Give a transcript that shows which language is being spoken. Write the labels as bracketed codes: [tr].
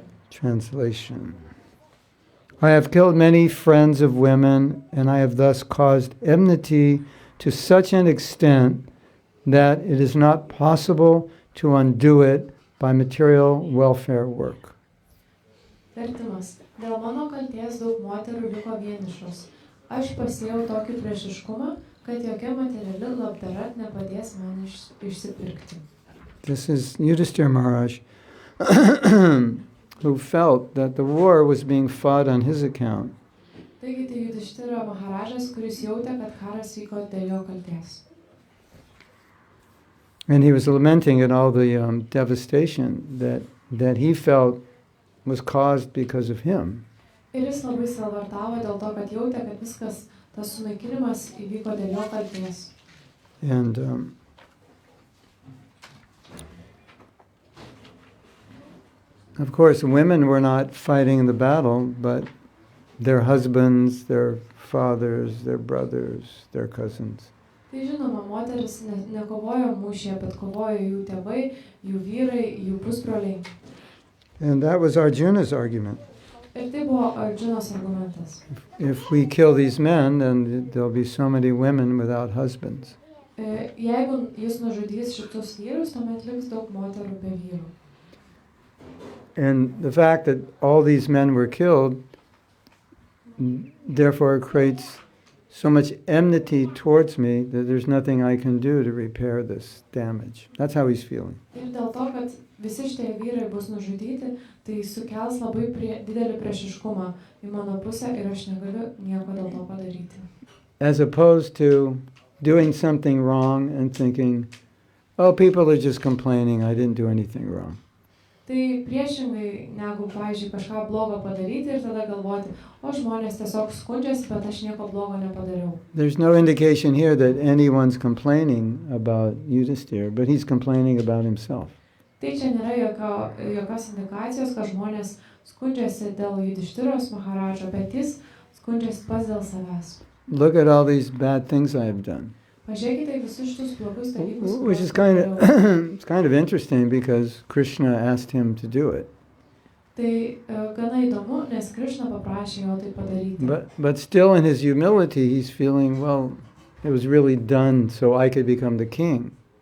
[en] Translation. I have killed many friends of women, and I have thus caused enmity to such an extent that it is not possible to undo it by material welfare work. [lt] Vertimas. Dėl mano kalties daug moterų liko vienišos. Aš pasėjau tokį priešiškumą, kad jokia materiali labdara nepadės man išsipirkti. [en] This is Yudhishthira Maharaj, who felt that the war was being fought on his account. [lt] Taigi tai Yudhishthira Maharajas, kuris jautė, kad karas vyko dėl jo kalties. [en] And he was lamenting at all the devastation that he felt was caused because of him. [lt] Ir jis labai sielvartavo dėl to, kad jautė, kad viskas, tas sunaikinimas įvyko dėl jo kalties. [en] And of course, women were not fighting the battle, but their husbands, their fathers, their brothers, their cousins. [lt] Tai žinoma, moteris nekovojo mūšyje, bet kovojo jų tėvai, jų vyrai, jų pusbroliai. [en] And that was Arjuna's argument. [lt] Ir tai buvo Arjunos argumentas. [en] If we kill these men, then there'll be so many women without husbands. [lt] Jeigu jis nužudys šitus vyrus, tuomet liks daug moterų be vyrų. [en] And the fact that all these men were killed, therefore creates so much enmity towards me that there's nothing I can do to repair this damage. That's how he's feeling. [lt] Ir dėl to, kad visi šitie vyrai bus nužudyti, tai sukels labai didelį priešiškumą į mano pusę ir aš negaliu nieko dėl to padaryti. [en] As opposed to doing something wrong and thinking, oh, people are just complaining, I didn't do anything wrong. [lt] Tai priešingai negu, pavyzdžiui, kažką blogo padaryti ir tada galvoti, o žmonės tiesiog skundžiasi, bet aš nieko blogo nepadariau. [en] There's no indication here that anyone's complaining about Yudhishthira, but he's complaining about himself. [lt] Tai čia nėra jokios indikacijos, kad žmonės skundžiasi dėl Yudhishtiros Maharadžo, bet jis skundžiasi pats dėl savęs. [en] Look at all these bad things I have done. [lt] Pažiūrėkite visus šitus blogus dalykus. [en] Which is it's kind of interesting because Krishna asked him to do it. [lt] Tai gana įdomu, nes Krishna paprašė jo tai padaryti. [en] But still in his humility he's feeling, well, it was really done so I could become the king.